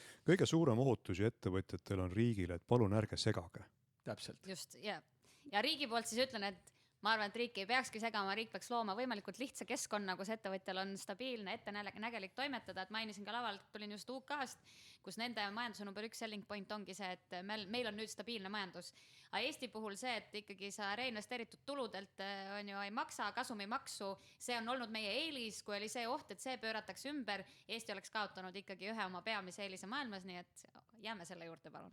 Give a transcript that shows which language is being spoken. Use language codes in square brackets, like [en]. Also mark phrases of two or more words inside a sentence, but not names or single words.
[et] Kõige suurem ohutus ettevõtjatel on riigile, et palun ärge segage. Täpselt. Just, ja riigi poolt siis ütlen, et ma arvan, et riik ei peakski segama, riik peaks looma võimalikult lihtsa keskkonna, kus ettevõtjal on stabiilne, ettenägelik toimetada, et mainisin ka lavalt, tulin just UK-st, kus nende majanduse number 1 [en] selling point [et] ongi see, et meil on nüüd stabiilne majandus. Aga Eesti puhul see, et ikkagi sa reinvesteeritud tuludelt ei maksa, kasumimaksu, see on olnud meie eelis, kui oli see oht, et see pööratakse ümber, Eesti oleks kaotanud ikkagi ühe oma peamise eelise maailmas, nii et jääme selle juurde, palun.